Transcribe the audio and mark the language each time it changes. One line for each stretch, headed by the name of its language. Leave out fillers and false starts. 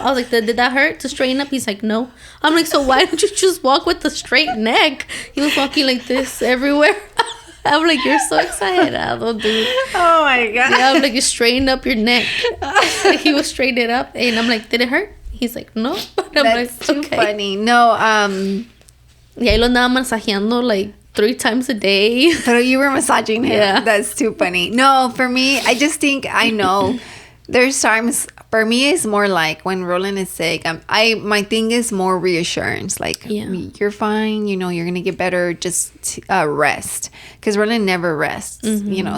English: I was like, did that hurt to straighten up? He's like, no. I'm like, so why don't you just walk with the straight neck? He was walking like this everywhere. I'm like, you're so exagerado, dude. Oh my God. Yeah, I'm like, you straighten up your neck. He was straightening it up. And I'm like, did it hurt? He's like, no. And I'm That's like, too funny. No,
Spanish: y ahí lo andaba masajeando,
English: like, 3 times a day. But you were massaging him. Yeah. That's too funny. No, for me, I just think I know. There's times for me it's more like when Roland is sick. My thing is more reassurance. Like you're fine. You know you're gonna get better. Just rest, because Roland never rests. You know.